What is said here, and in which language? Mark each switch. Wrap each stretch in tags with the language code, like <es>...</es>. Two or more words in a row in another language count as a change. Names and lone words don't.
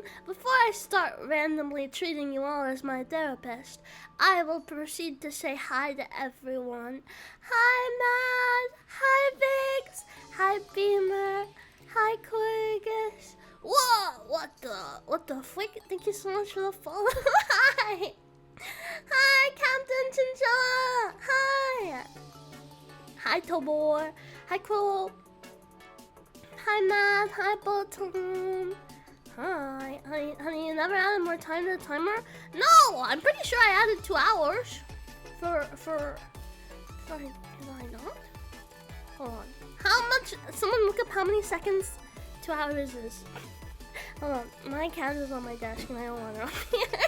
<en>Before I start randomly treating you all as my therapist, I will proceed to say hi to everyone. Hi Matt. Hi Biggs. Hi Beamer. Hi Corgus. Whoa! What the freak? Thank you so much for the follow. Hi. Hi Captain Chinchilla. Hi. Hi Tobor. Hi Crow. Hi Matt. Hi Bottom. Hi, honey, you never added more time to the timer? No, I'm pretty sure I added 2 hours. Did I not? Hold on. How much? Someone look up how many seconds 2 hours is. Hold on. My cat is on my desk and I don't want her on here.</en>